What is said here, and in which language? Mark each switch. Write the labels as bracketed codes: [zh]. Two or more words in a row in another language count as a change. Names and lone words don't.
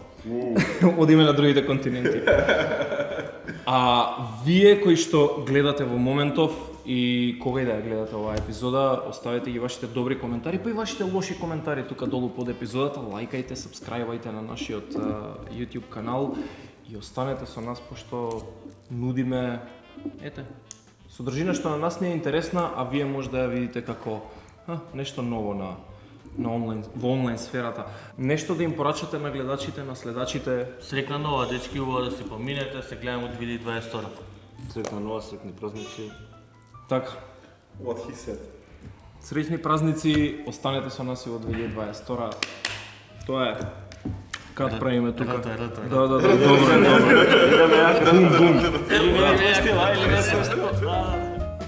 [mk] Одиме на другите континенти. А вие кои што гледате во моментов и кога и да ја гледате оваа епизода, оставете ги вашите добри коментари, па и вашите лоши коментари тука долу под епизодата, лајкајте, сабскрајбајте на нашиот YouTube канал и останете со нас пошто нудиме, содржина што на нас не е интересна, а вие може да ја видите како нешто ново во онлайн сферата. Нешто да им порачате на гледачите, на следачите. Срекна нова, дечки, убаво да си поминете, се гледаме од 2022. Срекна нова, срекни празници. Така. [en] What he said. [mk] Среќни празници, останете со нас и во 2022. Тоа е. Кад правиме тука? Рата. Да, добро. Идеме јака. Или не стила.